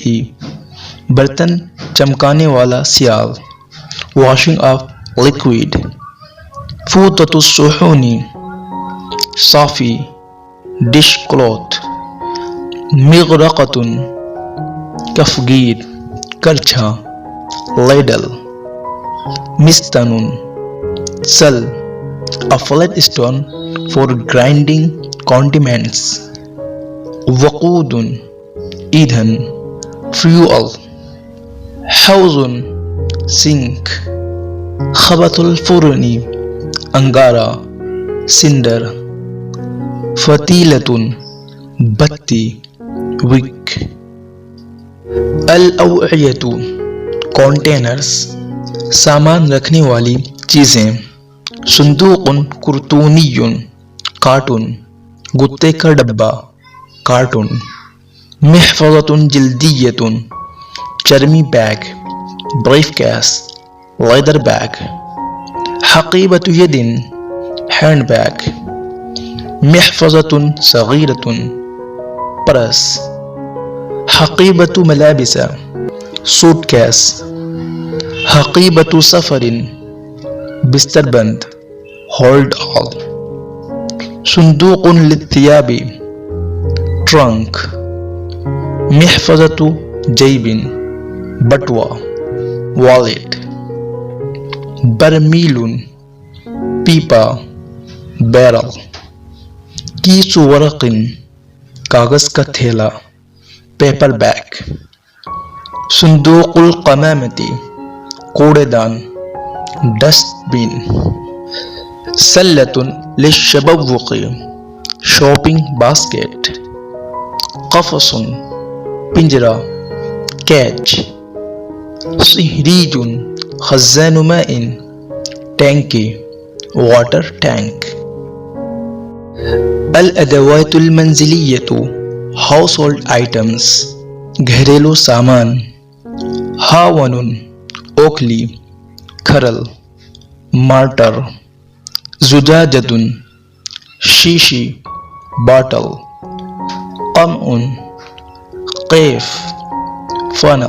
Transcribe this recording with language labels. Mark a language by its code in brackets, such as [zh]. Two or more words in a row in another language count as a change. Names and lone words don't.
[ur] برتن چمکانے والا سیال، [en] washing up liquid, [ar] فوطۃ الصحون [ur] صافی، [en] dish cloth, [ur] مغرقۃ کفگیر، کرچھا، لیڈل، مستن سل، [en] a flat stone for grinding condiments. [ar] وقود ایندھن fuel. حوض sink. خبث الفرن انگارہ cinder. فتیلۃ بتی wick. [ur] الاوعیۃ containers سامان رکھنے والی چیزیں. [ar] صندوق کرتونی [ur] کارٹون گتے کا ڈبہ کارٹون. [ar] محفظۃ جلدیۃ [ur] چرمی بیگ [en] brief case leather bag. [ar] حقیبۃ ید [en] hand bag. [ar] محفظۃ صغیرۃ پرس. حقیبۃ ملابس [en] suit case. [ar] حقیبۃ سفر [ur] بستر بند [en] hold all. [ar] صندوق للثیاب ٹرنک. محفظۃ جیب بٹوا والیٹ. برمیل پیپا بیرل. کیس ورق [ur] کاغذ کا تھیلا [en] paper bag. [ar] صندوق القمامۃ [ur] کوڑے دان [en] dust bin. [ar] سلۃ للشبوق [en] shopping basket. [ar] قفص پنجرہ کیچ. صہریج خزان ماء ٹینکی [en] water tank. [ar] الادوات المنزلیۃ [en] house hold items [ur] گھریلو سامان. [ar] ہاون اوکلی کھرل مارٹر. زجاجۃ شیشی باٹل. قمع قیف فنل.